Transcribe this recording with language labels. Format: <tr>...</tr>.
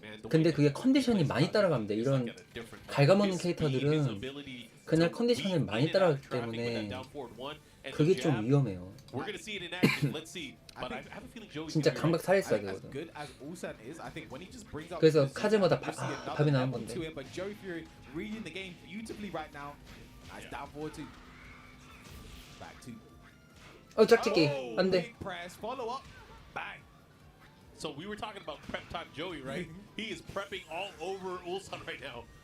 <ko>근데 그게 컨디션이 많이 따라가면 돼. 이런 갉아먹는 캐릭터들은 그날 컨디션을 많이 따라가기 때문에 그게 좀 위험해요.</ko> <en>We're gonna see it in action. Let's see. But I have a feeling Joey's</en> <ko>진짜</ko> <en>gonna be</en> <ko>감각 살아있어야 되거든. 그래서 카즈마다 밥이 나는 건데.</ko> <en>But Joey Fury reading the game beautifully right now. Nice down forward two. Back two.</en> <ko>짝짓기 안 돼.</ko> <en>Big press, follow up, bang. So we were talking about prep time Joey, right? He is prepping all over Ulsan right now.</en>